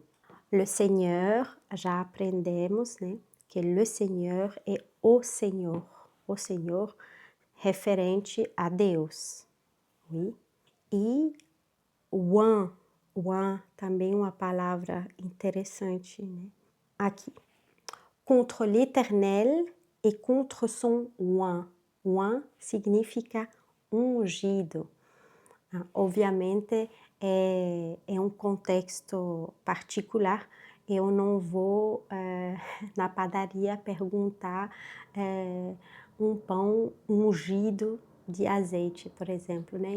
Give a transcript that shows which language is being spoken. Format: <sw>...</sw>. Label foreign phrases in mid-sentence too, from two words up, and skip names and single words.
<fr>Le Seigneur,</fr> <pt>já aprendemos, né? Que</pt> <fr>le Seigneur</fr> <pt>é o Senhor referente a Deus. Oui. E oint também uma palavra interessante, né? Aqui.</pt> <fr>Contre l'Éternel et contre son oint.</fr> <pt>Oint significa ungido. Obviamente é um contexto particular. Eu não vou na padaria perguntar um pão ungido de azeite, por exemplo, né?</pt>